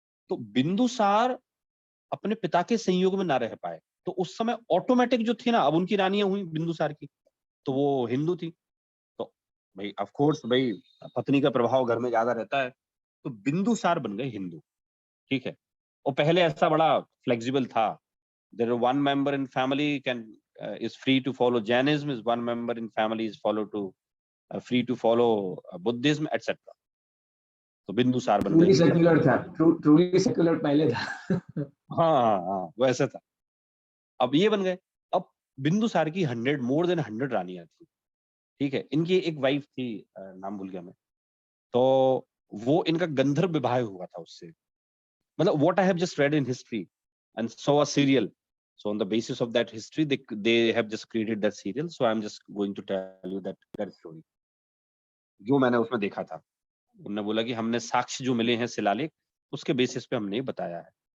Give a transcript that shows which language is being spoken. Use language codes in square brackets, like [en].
[hi] तो बिंदुसार अपने पिता के संयोग में ना रह पाए, तो उस समय ऑटोमेटिक जो थी ना, अब उनकी रानियां हुई बिंदुसार की, तो वो हिंदू थी। तो भाई ऑफ कोर्स भाई पत्नी का प्रभाव घर में ज्यादा रहता है, तो बिंदुसार बन गए हिंदू। ठीक है। और पहले ऐसा बड़ा फ्लेक्सिबल था, [en] There one member in family can is free to follow Jainism, is one member in family is free to follow Buddhism, etc. [hi] तो बिंदुसार बन गए [en] truly [hi] हिंदू। सेक्युलर था, ट्रूली सेक्युलर पहले था। हाँ वो ऐसा था। अब ये बन गए। अब बिंदुसार की 100 मोर देन 100 रानियां थी। ठीक है। इनकी एक वाइफ थी, नाम भूल गया मैं। तो वो इनका गंधर्व विवाह हुआ था उससे। [en] मतलब what I have just read in history and saw a serial, so on the basis of that history they have just created that serial, so I'm just going to tell you that story [hi] जो मैंने उसमें देखा था। उन्होंने बोला कि हमने साक्ष्य जो मिले हैं शिलालेख, उसके बेसिस पे हमने बताया है।